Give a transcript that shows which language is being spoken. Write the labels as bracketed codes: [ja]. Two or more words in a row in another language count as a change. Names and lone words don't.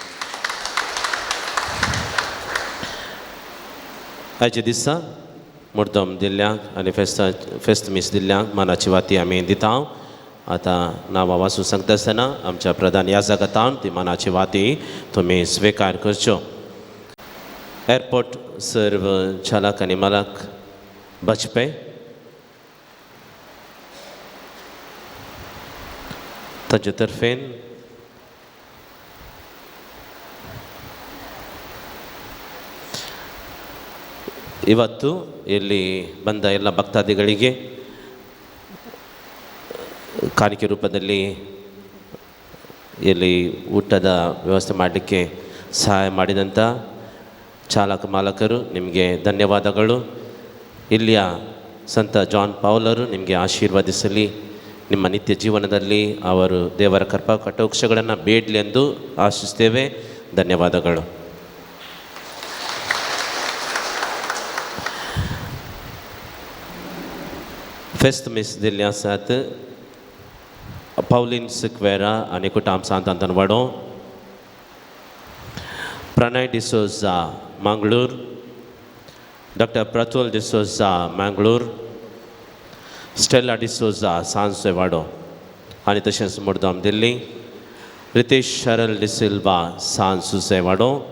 [kok] आयच्या दिसा मुर्दम दिल्ल्यांक आनी फेस्त मीस दिल्ल्यांक मानाची वाती आमी दिता आतां नांवां वाचूं सांगता आसतना आमच्या प्रधान याजकातान ती मानाची वाती तुमी स्विकार करच्यो एअरपोर्ट सर्व चालक आनी मालक बचपे ताचे तर्फेन [kn] ಇವತ್ತು ಇಲ್ಲಿ ಬಂದ ಎಲ್ಲ ಭಕ್ತಾದಿಗಳಿಗೆ ಕಾಣಿಕೆ ರೂಪದಲ್ಲಿ ಇಲ್ಲಿ ಊಟದ ವ್ಯವಸ್ಥೆ ಮಾಡಲಿಕ್ಕೆ ಸಹಾಯ ಮಾಡಿದಂಥ ಚಾಲಕ ಮಾಲಕರು ನಿಮಗೆ ಧನ್ಯವಾದಗಳು ಇಲ್ಲಿಯ ಸಂತ ಜಾನ್ ಪೌಲರು ನಿಮಗೆ ಆಶೀರ್ವದಿಸಲಿ ನಿಮ್ಮ ನಿತ್ಯ ಜೀವನದಲ್ಲಿ ಅವರು ದೇವರ ಕೃಪಾ ಕಟಾಕ್ಷಗಳನ್ನು ಬೇಡಲಿ ಎಂದು ಆಶಿಸ್ತೇವೆ ಧನ್ಯವಾದಗಳು [kok] फेस्त मीस दिल्ली आसात पावलीन सिक्वेरा आनी कुटाम सांतांतन वाडो प्रणय डिसोजा मंगळूर डॉक्टर प्रतुल डिसोजा मंगळूर स्टेला डिसोजा सांसे वाडो आनी तशेंच मुर्दाम दिल्ली रितेश शरल डिसिल्वा सांसुसे वाडो